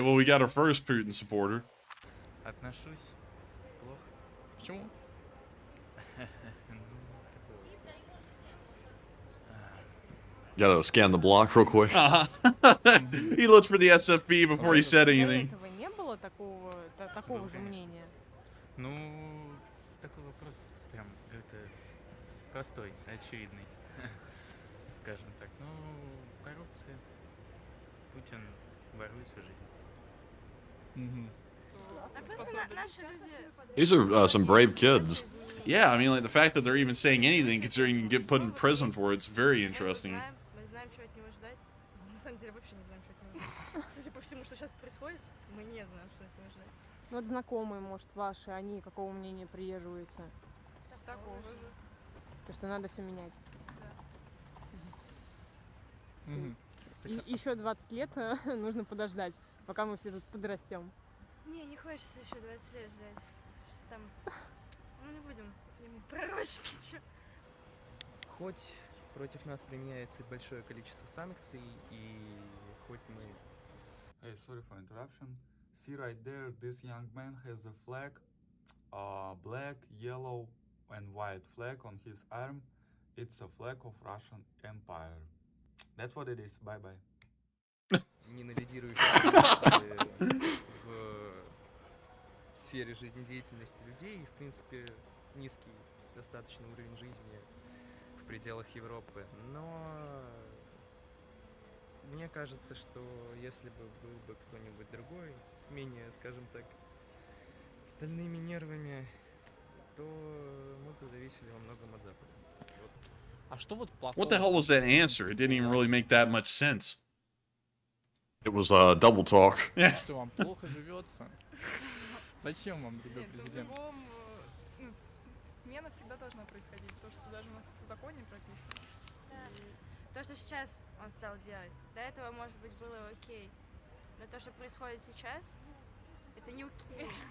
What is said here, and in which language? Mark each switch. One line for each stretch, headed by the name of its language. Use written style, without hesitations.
English: Well, we got our first Putin supporter.
Russian: Отношусь плохо. Почему?
English: Gotta scan the block real quick. He looked for the SFB before he said
Russian: До
English: anything.
Russian: этого не было такого же мнения? Ну, такой вопрос прям это простой, очевидный, скажем так. Ну, коррупция. Путин ворует всю жизнь.
English: These are some brave kids. Yeah, I mean, like, the fact that they're even saying anything, considering you can get put in prison for it, it's very interesting.
Russian: Мы знаем, что от него ждать. На самом деле вообще не знаем, что от него ждать. Судя по всему, что сейчас происходит, мы не знаем, что от него ждать. Вот знакомые, может, ваши, они какого мнения придерживаются? Такого же. То, что надо все менять. Да. Еще 20 лет нужно подождать, пока мы все тут подрастем. Не хочется еще 20 лет ждать. Что там... Ну, не будем ему пророчить ничего. Хоть против нас применяется большое количество санкций, и хоть мы...
English: Hey, sorry for interruption. See right there, this young man has a flag, black, yellow and white flag on his arm. It's a flag of Russian Empire. That's what it is. Bye-bye.
Russian: Не на лидирующей в сфере жизнедеятельности людей, и, в принципе, низкий достаточно уровень жизни в пределах Европы. Но мне кажется, что если бы был бы кто-нибудь другой с менее, скажем так, стальными нервами, то мы бы зависели во многом от Запада. А что вот плохого?
English: What the hell was that answer? It didn't even really make that much sense. It was double talk. Yeah.
Russian: Что вам плохо живется? Зачем вам другой президент? Смена всегда должна происходить, потому что даже у нас в законе прописано. Да. То, что сейчас он стал делать, до этого, может быть, было окей. Но то, что происходит сейчас, это не окей.